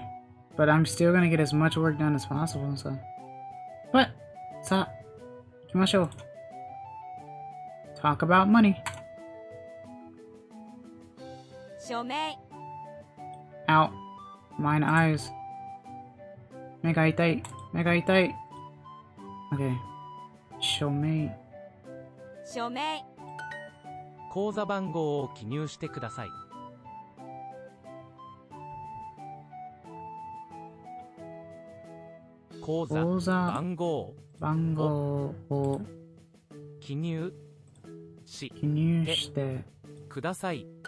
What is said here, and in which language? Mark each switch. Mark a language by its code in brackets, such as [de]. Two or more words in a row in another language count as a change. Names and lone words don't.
[en] But I'm still gonna get as much work done as possible, so. [ja] But, さあ、行きましょう. [en] Talk about money. Ow. Mine eyes. [ja] 目が痛い。目が痛い. Okay. Shomei. 口座番号を記入してください。口座番号を記入してください。